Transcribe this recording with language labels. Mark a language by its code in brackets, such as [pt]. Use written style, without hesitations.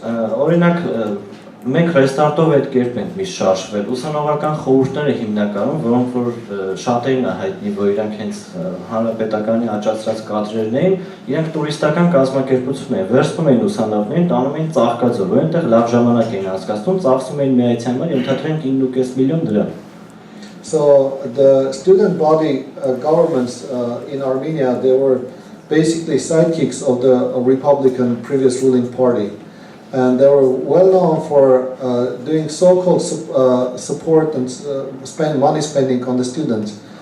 [hy] Օրինակ Մենք ռեստարտով այդ կերպ ենք միշտ շարժվել։ Ուսանողական խորհուրդները հիմնականում, որոնք որ շատերին է հայտնի, որ իրանք հենց հանրապետականի աճացրած կադրերն էին, իրանք տուրիստական կազմակերպություն էին, վերցնում էին ուսանողներին, տանում էին Ծաղկաձոր, որ այնտեղ լավ ժամանակ էին անցկացնում, ծախսում էին միայնության համար ընդհանրեն 9.5 միլիոն դրամ։ [en] So the student body governments in Armenia, they were basically sidekicks of the Republican previous ruling party. And they were well known for doing so-called support and money spending on the students.